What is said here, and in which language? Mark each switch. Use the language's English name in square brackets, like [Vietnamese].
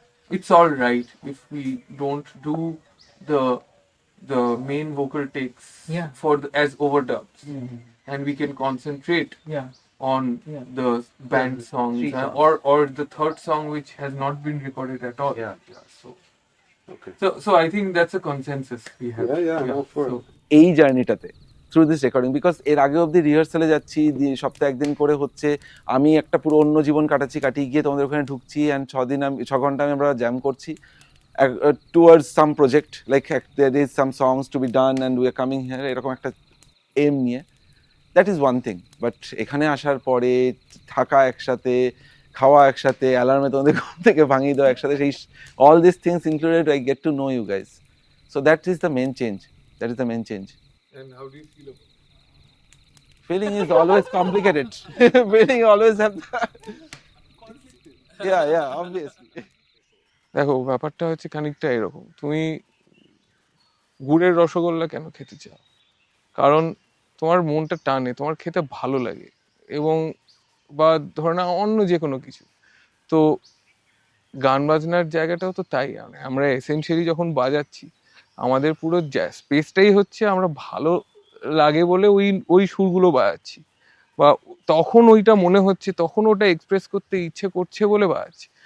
[English] It's all right if we don't do the main vocal takes Yeah. for as overdubs, and we can concentrate on the band songs, Three songs. or the third song which has not been recorded at all. So Okay. so I think that's a consensus we have. Yeah, I'm all for it. [Bangla] এই জার্নিটাতে [English] through this recording, [Bangla] because এর আগে অবধি রিহার্সালে যাচ্ছি, সপ্তাহে একদিন করে হচ্ছে, আমি একটা পুরো অন্য জীবন কাটিয়ে গিয়ে তোমাদের ওখানে ঢুকছি, অ্যান্ড 6 ঘন্টা আমরা জ্যাম করছি [English] towards some project, like there is some songs to be done and we are coming here, [Bangla] এরকম একটা এম নিয়ে। [English] That is one thing. [Bangla] But এখানে আসার পরে থাকা একসাথে, খাওয়া একসাথে, অ্যালার্মে তোমাদের ঘুম থেকে ভাঙিয়ে দেওয়া একসাথে, সেই [English] All this things included, I get to know you guys. So that is the main change. That is the main change. And how do you feel about it? Feeling is always complicated. Feeling always have yeah, obviously. [Bangla] দেখো, ব্যাপারটা হচ্ছে খানিকটা এরকম, তুমি গুড়ের রসগোল্লা কেন খেতে চাও? কারণ তোমার মনটা টানে, তোমার খেতে ভালো লাগে, এবং বা ধরো না অন্য যে কোনো কিছু। তো গান বাজনার জায়গাটাও তো তাই, আমরা এসেনশিয়ালি যখন বাজাচ্ছি, আমাদের পুরো স্পেসটাই হচ্ছে আমরা ভালো লাগে বলে ওই সুরগুলো বাজাচ্ছি, বা তখন ওইটা মনে হচ্ছে, তখন ওটা এক্সপ্রেস করতে ইচ্ছে করছে বলে বাজাচ্ছি।